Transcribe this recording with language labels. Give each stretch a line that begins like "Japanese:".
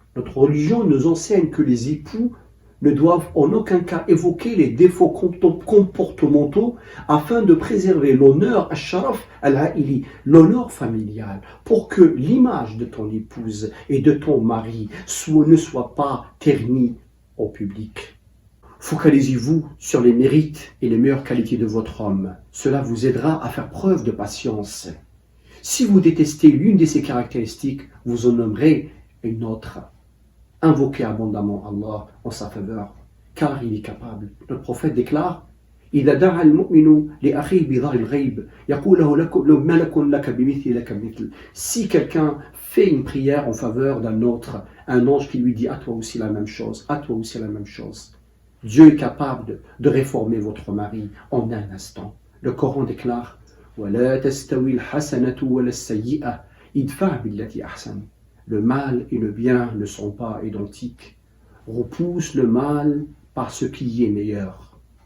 French: Notre religion nous enseigne que les époux ne doivent en aucun cas évoquer les défauts comportementaux afin de préserver l'honneur
Arabic: al-sharaf al-aili,
French: l'honneur familial, pour que l'image de ton épouse et de ton mari ne soit pas ternie au public. Focalisez-vous sur les mérites et les meilleures qualités de votre homme. Cela vous aidera à faire preuve de patience. Si vous détestez l'une de ces caractéristiques, vous en nommerez une autre. Invoquez abondamment Allah en sa faveur, car il est capable. Notre prophète déclare:
Arabic: إذا دعا المؤمن لأخيه بظهر الغيب يقول له ملك لك بمثل لك مثل.
French: Si quelqu'un fait une prière en faveur d'un autre, un ange qui lui dit: à toi aussi la même chose, à toi aussi la même chose. Dieu est capable de réformer votre mari en un instant. Le Coran déclare:
Arabic: ولا تستوي الحسنة ولا السيئة ادفع بالتي أحسن.
French: Le mal et le bien ne sont pas identiques. Repousse le mal par ce qui est meilleur.